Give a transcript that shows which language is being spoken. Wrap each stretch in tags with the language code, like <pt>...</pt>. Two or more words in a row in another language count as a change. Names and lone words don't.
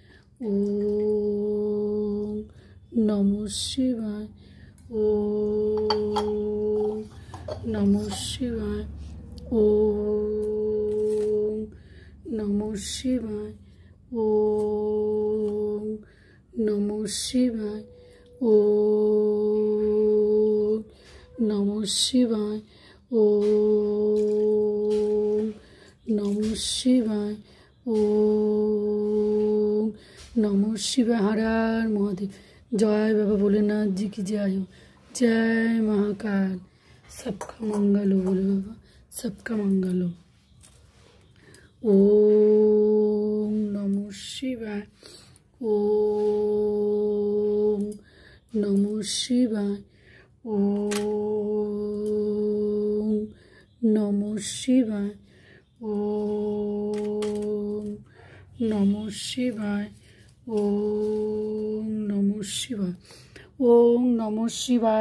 <sa>ओम नमो शिवाय, ओम नमो शिवाय, ओम नमो शिवाय, ओम नमो शिवाय, ओम नमो शिवाय, ओम नमो शिवाय, ओम नमो शिवाय।</sa> <hi>हर हर महादेव। जय बाबा भोलेनाथ जी की जय हो। जय महाकाल। सबका मंगल हो बोले बाबा, सबका मंगल हो।</hi> <sa>ओम नमो शिवाय, ओम नमो शिवाय, ओम नमो शिवाय, ओम नमो शिवाय, ओम नमो शिवाय, ओम नमो शिवाय।</sa>